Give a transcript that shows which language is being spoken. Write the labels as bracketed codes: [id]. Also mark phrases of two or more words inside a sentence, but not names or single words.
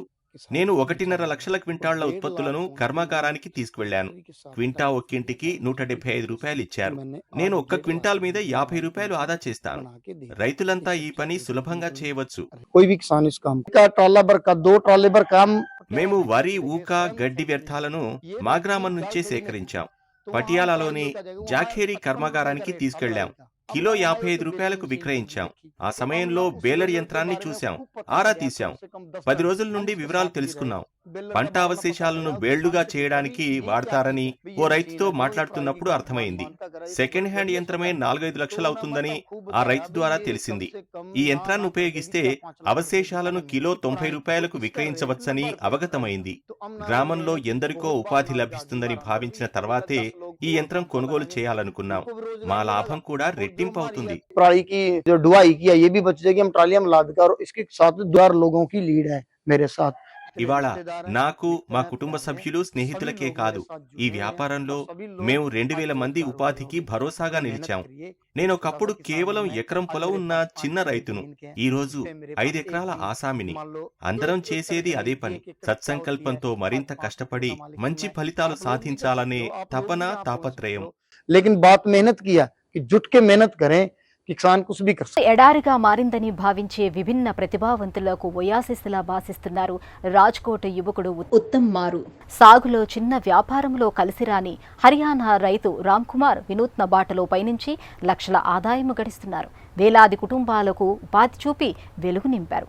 [te] నేను 1.5 లక్షల క్వింటాళ్ల ఉత్పత్తులను కర్మాగారానికి తీసుకువెళ్లాను. క్వింటా ఒక్కింటికి 175 రూపాయలు ఇచ్చారు. నేను ఒక్క క్వింటాల్ మీద 50 రూపాయలు ఆదా చేస్తాను. రైతులంతా ఈ పని సులభంగా చేయవచ్చు. [hi] ट्रॉला भर का 2 ट्रॉले भर काम. [te] మేము వరి, ఊక, గడ్డి వ్యర్థాలను మా గ్రామం నుంచే సేకరించాం. పటియాలాలోని జాఖేరీ కర్మాగారానికి తీసుకెళ్లాం. కిలో 55 రూపాయలకు విక్రయించాం. ఆ సమయంలో బేలర్ యంత్రాన్ని చూశాం, ఆరా తీశాం. 10 రోజుల నుండి వివరాలు తెలుసుకున్నాం. పంట అవశేషాలను బేళ్లుగా చేయడానికి వాడతారని ఓ రైతుతో మాట్లాడుతున్నప్పుడు అర్థమైంది. సెకండ్ హ్యాండ్ యంత్రమే 4-5 లక్షలు అవుతుందని ఆ రైతు ద్వారా తెలిసింది. ఈ యంత్రాన్ని ఉపయోగిస్తే అవశేషాలను కిలో 90 రూపాయలకు విక్రయించవచ్చని అవగతమైంది. గ్రామంలో ఎందరికో ఉపాధి లభిస్తుందని భావించిన తర్వాతే ఈ యంత్రం కొనుగోలు చేయాలనుకున్నాం. మా లాభం కూడా రెట్టింపు అవుతుంది. [hi] पराली की जो ढुआई की है ये भी बच जाएगी. हम ट्रालियां में लाद कर इसके साथ 2 लोगों की लीड है मेरे साथ. [te] ఇవాళ నాకు, మా కుటుంబ సభ్యులు, స్నేహితులకే కాదు, ఈ వ్యాపారంలో మేము 2,000 మంది ఉపాధికి భరోసాగా నిలిచాం. నేను ఒకప్పుడు కేవలం ఎకరం పొలం ఉన్న చిన్న రైతును. ఈ రోజు 5 ఎకరాల ఆసామిని. అందరం చేసేది అదే పని. సత్సంకల్పంతో మరింత కష్టపడి మంచి ఫలితాలు సాధించాలనే తపన, తాపత్రయం. [hi] लेकिन बात मेहनत की है कि जुट के मेहनत करें. కిసాన్ కుछ भी कर सकते. [te] ఎడారిగా మారిందని భావించే విభిన్న ప్రతిభావంతులకు ఒయాసిస్లా భాసిస్తున్నారు రాజ్కోట్ యువకుడు ఉత్తమ్ మారు. సాగులో, చిన్న వ్యాపారంలో కలిసిరాని హర్యానా రైతు రామ్ కుమార్ వినూత్న బాటలో పయనించి లక్షల ఆదాయం గడిస్తున్నారు. వేలాది కుటుంబాలకు ఉపాధి చూపి వెలుగు నింపారు.